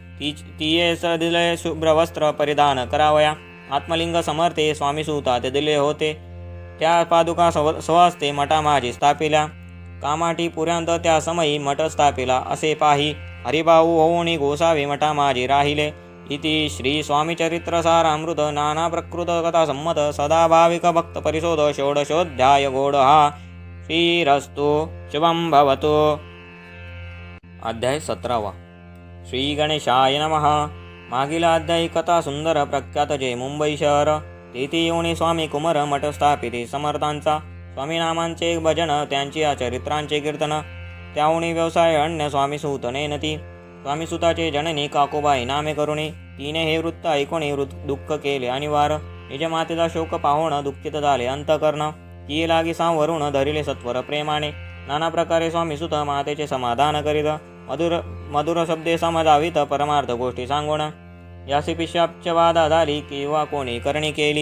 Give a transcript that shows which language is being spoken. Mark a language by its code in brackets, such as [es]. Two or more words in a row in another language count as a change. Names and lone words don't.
[mr] तियेस दिले शुभ्र वस्त्र परिधान करावया. आत्मलिंग समर्थे स्वामी सुता ते दिले होते. त्या पादुका स्वहस्ते मठा माझी स्थापिल्या. कामाठी पुऱ्यांत त्या समयी मठ स्थापिला असे पाही. हरिभाऊ होऊनी गोसावी मठा माझी राहिले. इति श्री स्वामी चरित्र सारामृत नाना प्रकृत कथा संमत सदाभाविक भक्त परिशोध षोडशोऽध्याय गोडहा. [sa] श्रीरस्तु शुभं भवतु. अध्याय 17. श्री गणेशाय नमः. [mr] मागील अध्यायी कथा सुंदर प्रख्यात जे मुंबई शहर. तेथे येऊन स्वामी कुमार मठ स्थापिते समर्थांचा. स्वामी नामांचे भजन त्यांची चरित्रांचे कीर्तन. त्याहुनी व्यवसाय अन्य स्वामीसूत नेनती. स्वामीसुताचे जननी काकोबाई नामे करुणी. तिने हे वृत्त ऐकून दुःख केले अनिवार्य. निज मातेचा शोक पाहून दुःखित झाले अंतकर्ण. ती लागी सांवरून धरिले सत्वर प्रेमाने. नाना प्रकारे स्वामीसुत मातेचे समाधान करीत. मधुर शब्दे समजावित परमार्थ गोष्टी सांगून. यासी पिशाच वादा झाली किंवा कोणी करणी केली.